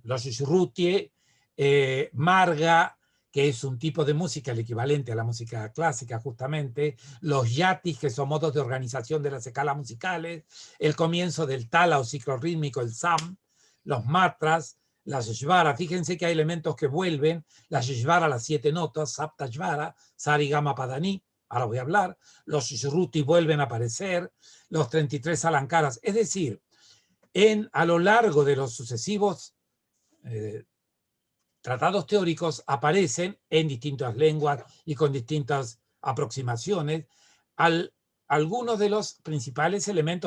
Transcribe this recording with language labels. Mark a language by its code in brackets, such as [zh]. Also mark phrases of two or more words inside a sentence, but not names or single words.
[es] Los shruti, marga, que es un tipo de música, el equivalente a la música clásica justamente, los yatis, que son modos de organización de las escalas musicales, el comienzo del tala o ciclo rítmico, el sam, los matras, las shvara. Fíjense que hay elementos que vuelven, las shvara, las 7 notas, [sa] sapta shvara, sarigama padani, [es] ahora voy a hablar, los shruti vuelven a aparecer, los 33 alankaras, es decir, a lo largo de los sucesivos tratados teóricos aparecen en distintas lenguas y con distintas aproximaciones algunos de los principales elementos.